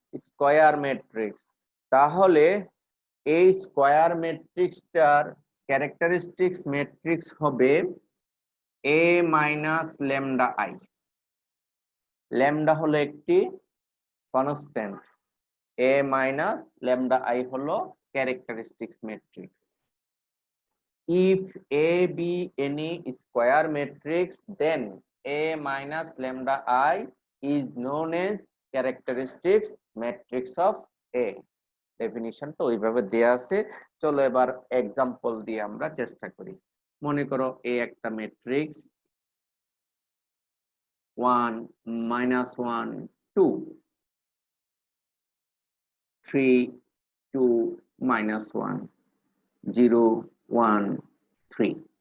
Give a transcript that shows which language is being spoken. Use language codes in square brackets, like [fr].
[bn] Square matrix. তাহলে এই square ম্যাট্রিক্সটার characteristics matrix হবে এ মাইনাস ল্যামডা আই। ল্যামডা হলো একটি constant, A minus lambda I হলো characteristics matrix. [en] If A be any square matrix, then A minus lambda I is known as characteristics matrix of A. [bn] Definition তো ওইভাবে দেয়া আছে। চলো এবার এক্সাম্পল দিয়ে আমরা চেষ্টা করি। মনে করো A একটা ম্যাট্রিক্স 1 -1 2 3 2 -1 0 1 3।